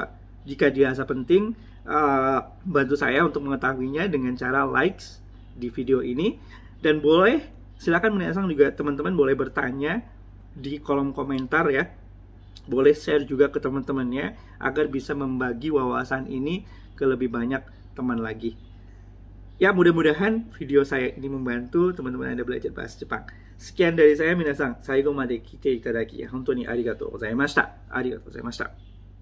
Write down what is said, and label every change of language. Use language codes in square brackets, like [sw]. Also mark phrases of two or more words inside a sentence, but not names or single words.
[id] Jika dirasa penting, bantu saya untuk mengetahuinya dengan cara likes di video ini, dan boleh silakan Minasang juga teman-teman boleh bertanya di kolom komentar ya, boleh share juga ke teman-temannya agar bisa membagi wawasan ini ke lebih banyak teman lagi ya. Mudah-mudahan video saya ini membantu teman-teman Anda belajar bahasa Jepang. Sekian dari saya, Minasang. [ja] 最後まで来ていただき本当にありがとうございました。ありがとうございました.